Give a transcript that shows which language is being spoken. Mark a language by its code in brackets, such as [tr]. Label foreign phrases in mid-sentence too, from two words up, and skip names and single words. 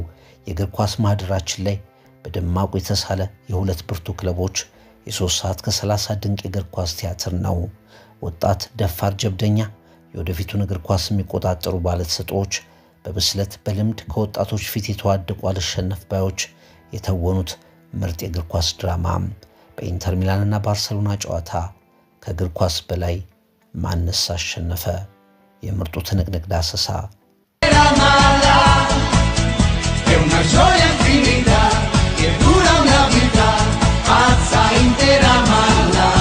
[am] የእግር ኳስ ማህደራችን ላይ በደማቁ የተሳለ የሁለት ብርቱ ክለቦች የ3 ሰዓት ከ30 ድንቅ የእግር ኳስ ቲያትር ነው። ወጣት ደፋር ጀብደኛ የወደፊቱን እግር ኳስ የሚቆጣጠሩ ባለተሰጥኦዎች በብስለት በልምድ ከወጣቶች ፊት የተዋደቁ አልሸነፍ ባዮች የተወኑት ምርጥ የእግር ኳስ ድራማ በኢንተር ሚላንና ባርሴሎና ጨዋታ ከእግር ኳስ በላይ ማንስ አሸነፈ? የምርጡ ትንቅንቅ ዳሰሳ [it] È una gioia infinita che dura una vita, pazza intera mala.